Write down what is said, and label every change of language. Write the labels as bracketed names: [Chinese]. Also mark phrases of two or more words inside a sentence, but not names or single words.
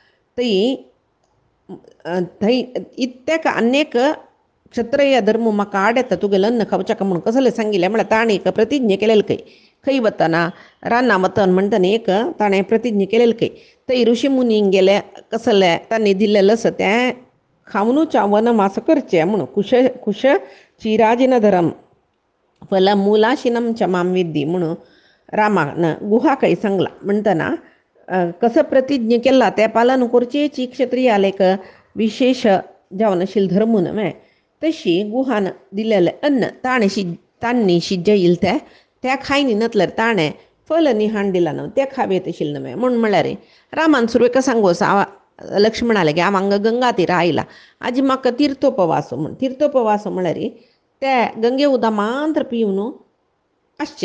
[Konkani] थंय इत्याक अनेक क्षत्रिय धर्म म्हाका आड येता तुगेलें अन्न खावच्याक म्हूण कसलें सांगिल्लें म्हळ्यार ताणें एक प्रतिज्ञा केलेली खंय खंय वतना रानां वतना म्हणटना एक ताणें प्रतिज्ञा केलेली खंय थंय ऋषी मुनींक गेले कसलें तांणी दिल्लेलें आसा तें खावनूच वनवास करचें म्हूण [Sanskrit] कुश चिराजिन धरम फल मुलाशिनम च माम विद्दी [Konkani] म्हणून रामान गुहाकय सांगला. म्हणटना कसं प्रतिज्ञा केला तें पालन करचेची क्षत्रियाले एक विशेष जावन आशिल्लो धर्म न्हय. तशी गुहान दिल्लेलें अन्न तांणी शिजयिल्लें तें त्या खायनी नतल्यार ताणें फल न्ही हाडून न्हू तें खावेत आशिल्लें न्हय म्हूण म्हळ्यार रामान सुरवेक सांगोस लक्ष्मणाले गे हांव हांगा गंगा तीर आयला आजी म्हाका तीर्थोपवास म्हूण तीर्थोपवास म्हळ्यार ते गंगे उदक मात्र पिवन आसचें.